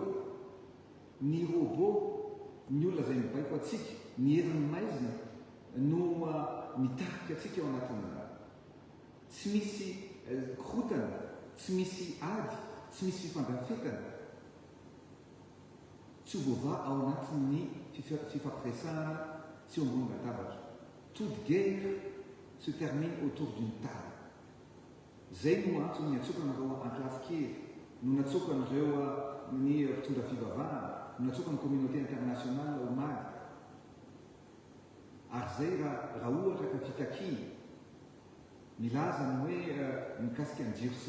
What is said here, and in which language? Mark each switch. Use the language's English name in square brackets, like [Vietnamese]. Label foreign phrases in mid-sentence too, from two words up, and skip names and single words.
[Malagasy] Ny robot, ny olona izay mibaiko atsika, ny herin'ny maizina no mitarika atsika ao anatin'izany. Tsy misy korotana, tsy misy ady, tsy misy fifandrafetana, tsy vova ao anatin'ny fifampiresahana sy eo ambony latabatra. [French] Toute guerre se termine autour d'une table. [Malagasy] Zay no antony natsokanareo an-kilasy kely, no natsokan'ireo ny mpitondra fivavahana, no natsokan'ny [French] communauté internationale [Malagasy] omaly. Ary zay raha ohatra ka fitakiana milaza ny hoe mikasika ny jiro sy